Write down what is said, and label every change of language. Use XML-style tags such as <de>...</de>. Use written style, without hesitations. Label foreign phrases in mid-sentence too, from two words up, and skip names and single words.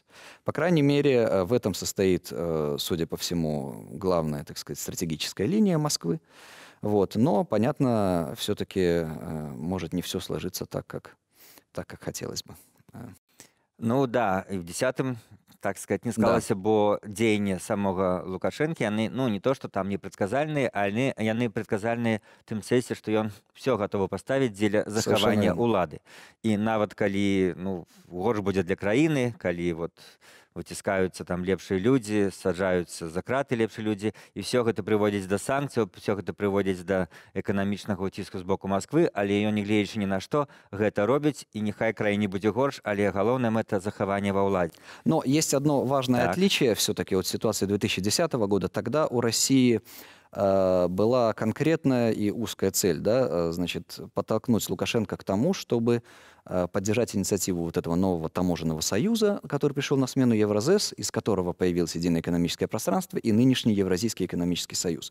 <ru>По крайней мере, в этом состоит, судя по всему, главная, так сказать, стратегическая линия Москвы. Вот. Но, понятно, все-таки может не все сложиться так, как хотелось бы. Ну да, и в 10-м, так сказать,</ru> <be>не склалася, бо дзеянні самога Лукашэнкі, яны, не то, што там непрадказальныя, але яны прадказальныя тым сэнсе, што ён все гатовы паставіць дзеля захавання ўлады. І нават калі, горш будзе для краіны, калі выціскаюцца там лепшыя людзі, саджаюцца за краты лепшыя людзі, і все гэта прыводзіць да санкцыяў, все гэта прыводзіць да эканамічнага ўціску з боку Москвы, але ён, нягледзячы ні на што, гэта робіць, і няхай краіне будзе горш, але галоўная мэта захавання ва ўладзе.</be> <ru>Но есть одно важное отличие все-таки от ситуации 2010 года. Тогда у России была конкретная и узкая цель, значит, подтолкнуть Лукашенко к тому, чтобы поддержать инициативу этого нового таможенного союза, который пришел на смену Евразес, из которого появилось единое экономическое пространство и нынешний Евразийский экономический союз.</ru>